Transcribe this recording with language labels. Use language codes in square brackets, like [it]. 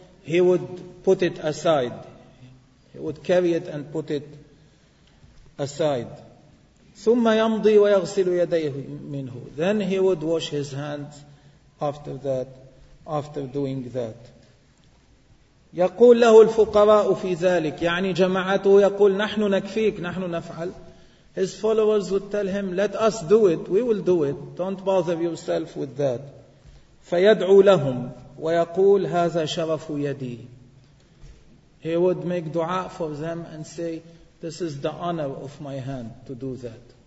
[en] he would put it aside. He would carry it and put it aside. [ar] ثم يمضي ويغسل يديه منه. [en] Then he would wash his hands after that, after doing that. [ar] يقول له الفقراء في ذلك. يعني جماعته يقول نحن نكفيك نحن نفعل. [en] His followers would tell him, let us do it, we will do it. Don't bother yourself with that. [ar] فيدعو لهم ويقول هذا شرف يدي. [en] He would make dua for them and say, this is the honor of my hand to do that.